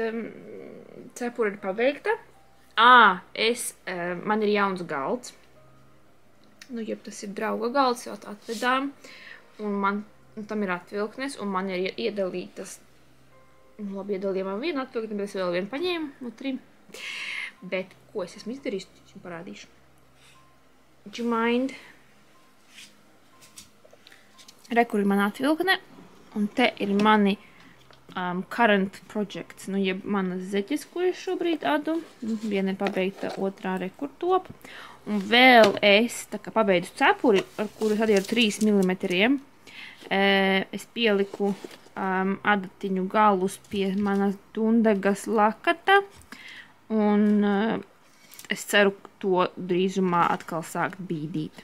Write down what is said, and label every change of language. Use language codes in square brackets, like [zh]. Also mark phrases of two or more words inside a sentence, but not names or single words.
[lv] Cepura ir pabeigta. Man ir jauns galds. Nu, ja tas ir drauga galds, jau atvedām. Un tam ir atvilknes, un man ir iedalītas, nu, labi, iedalījumā vienu atvilkni, bet es vēl vienu paņēmu no 3. Bet, ko es esmu izdarījis, es jums parādīšu. [en] Would you mind? [lv] Re, kur ir mana atvilkne, un te ir mani [en] current projects, [lv] nu, jeb manas zeķes, ko es šobrīd adu. Viena ir pabeigta, otrā re, kur top. Un vēl es, tā kā pabeidzu cepuri, ar kuru es adīju ar 3 mm, es pieliku adatiņu galus pie manas dundegas lakata, un es ceru to drīzumā atkal sākt bīdīt.